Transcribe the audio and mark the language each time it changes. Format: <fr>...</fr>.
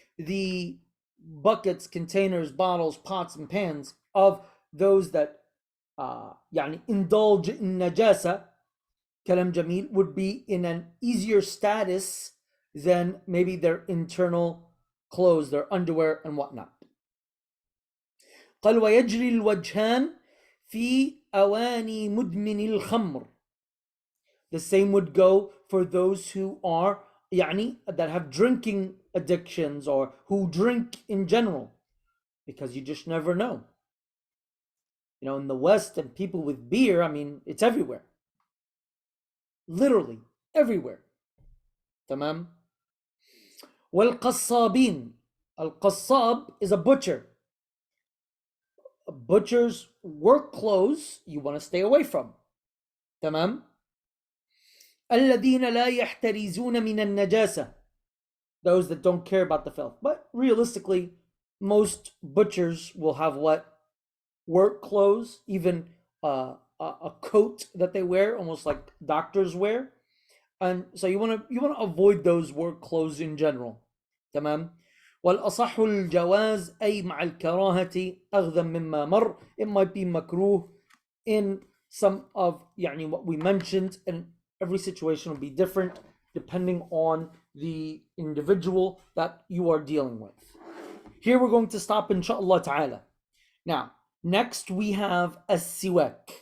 <en>The buckets, containers, bottles, pots, and pans of those that يعني indulge in najasa, kalam jamil, would be in an easier status than maybe their internal clothes, their underwear and whatnot.</en> <ar>قال ويجري الوجهان في أواني مدمن الخمر.</ar> <en>The same would go for those who are يعني that have drinking addictions or who drink in general, because you just never know. You know, in the West, and people with beer, I mean, it's everywhere. Literally everywhere. Tamam? والقصابين. Al-Qassab is a butcher. A butcher's work clothes you want to stay away from. Tamam?</en> <ar>الذين لا يحترزون من النجاسة.</ar> <en>Those that don't care about the filth. But realistically, most butchers will have what? Work clothes, even a coat that they wear, almost like doctors wear. And so you want to avoid those work clothes in general.</en> <ar>تمام. والأصح الجواز أي مع الكراهة أغذى مما مر.</ar> <en>It might be makruh in some of يعني what we mentioned, and every situation will be different depending on the individual that you are dealing with. Here we're going to stop, inshallah ta'ala. Now, next we have a siwak.</en>